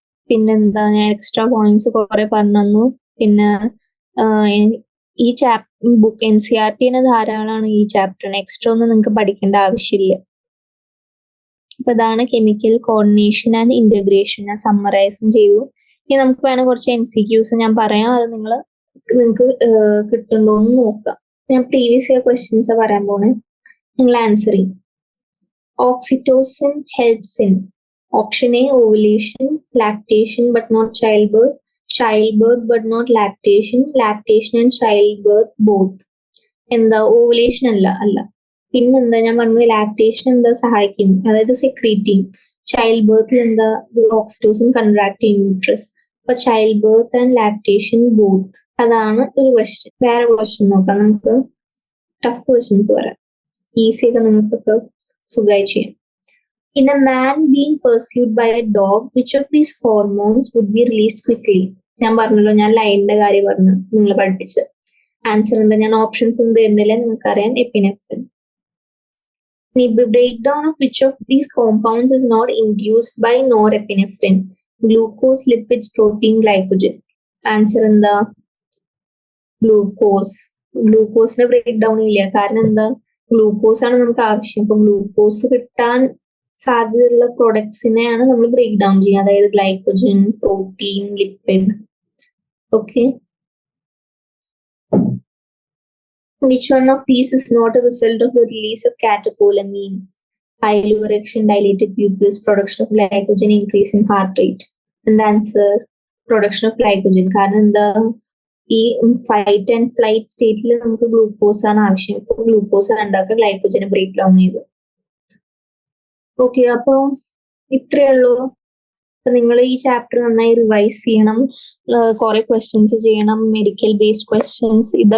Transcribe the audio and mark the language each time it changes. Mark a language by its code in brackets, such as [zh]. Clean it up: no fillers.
[ml] പിന്നെന്താ, ഞാൻ extra points കുറെ പറഞ്ഞു തന്നു. പിന്നെ ഈ ബുക്ക് NCERT ധാരാളമാണ് ഈ ചാപ്റ്ററിന്, എക്സ്ട്രാ ഒന്നും നിങ്ങൾക്ക് പഠിക്കേണ്ട ആവശ്യമില്ല. അപ്പൊ ഇതാണ് കെമിക്കൽ കോർഡിനേഷൻ ആൻഡ് ഇന്റഗ്രേഷൻ. ഞാൻ സമ്മറൈസും ചെയ്തു. ഇനി നമുക്ക് വേണം കുറച്ച് MCQs ഞാൻ പറയാം, അത് നിങ്ങൾക്ക് കിട്ടുന്നുണ്ടോ എന്ന് നോക്കാം. ഞാൻ പ്രീവിയസ് ഇയർ ക്വസ്റ്റ്യൻസ് പറയാൻ പോണേ, നിങ്ങൾ ആൻസർ ചെയ്യും. [en] Oxytocin helps in option A ovulation, lactation but not childbirth, childbirth but not lactation, lactation and childbirth both. [ml] എന്താ, ഓവുലേഷൻ അല്ല. പിന്നെന്താ, ഞാൻ പറഞ്ഞു ലാക്ടേഷൻ എന്താ സഹായിക്കും, അതായത് സെക്രീറ്റിംഗ്. ചൈൽഡ് ബർത്തിൽ എന്താ, ഓക്സിറ്റോസിൻ കൺട്രാക്ട് ചെയ്യും യൂട്രസ്. അപ്പൊ child birth and lactation both. അതാണ് ഒരു ക്വസ്റ്റ്യൻ. വേറെ ക്വസ്റ്റ്യൻ നോക്കാം നമുക്ക്. ടഫ് ക്വസ്റ്റ്യൻസ് പറയാം, ഈസി ഒക്കെ നിങ്ങൾക്കൊക്കെ സുഖമായി ചെയ്യാം. [en] In a man being pursued by a dog, which of these hormones would be released quickly? [ml] ഞാൻ പറഞ്ഞല്ലോ, ഞാൻ ലൈനിന്റെ കാര്യം പറഞ്ഞു നിങ്ങൾ പഠിപ്പിച്ച്. ആൻസർ എന്താ, ഞാൻ ഓപ്ഷൻസ് ഒന്നും തരുന്നില്ല, നിങ്ങൾക്കറിയാം, epinephrine. [en] The breakdown of which of these compounds is not induced by norepinephrine? Glucose, lipids, protein, glycogen. [ml] Answer എന്താ, ഗ്ലൂക്കോസിന്റെ ബ്രേക്ക് ഡൗൺ ഇല്ല. കാരണം എന്താ, ഗ്ലൂക്കോസ് ആണ് നമുക്ക് ആവശ്യം. അപ്പൊ ഗ്ലൂക്കോസ് കിട്ടാൻ സാധ്യതയുള്ള പ്രൊഡക്ട്സിനെയാണ് നമ്മൾ ബ്രേക്ക് ഡൗൺ ചെയ്യുക, അതായത് glycogen, protein, lipid. [en] Okay, which one of these is not a result of the release of catecholamines? Piloerection, dilated pupils, production of glycogen, increase in heart rate. And the answer, production of glycogen. [ml] കാരണം എന്താ, ഈ fight and flight സ്റ്റേറ്റിൽ നമുക്ക് glucose ആണ് ആവശ്യം. ഇപ്പൊ glucose ഉണ്ടാക്കുക ഗ്ലൈക്കോജനെ break down ചെയ്ത്. ഓക്കെ, അപ്പൊ ഇത്രയേ ഉള്ളൂ. അപ്പൊ നിങ്ങൾ ഈ ചാപ്റ്റർ നന്നായി റിവൈസ് ചെയ്യണം, കുറെ ക്വസ്റ്റ്യൻസ് ചെയ്യണം, മെഡിക്കൽ ബേസ്ഡ് ക്വസ്റ്റ്യൻസ്.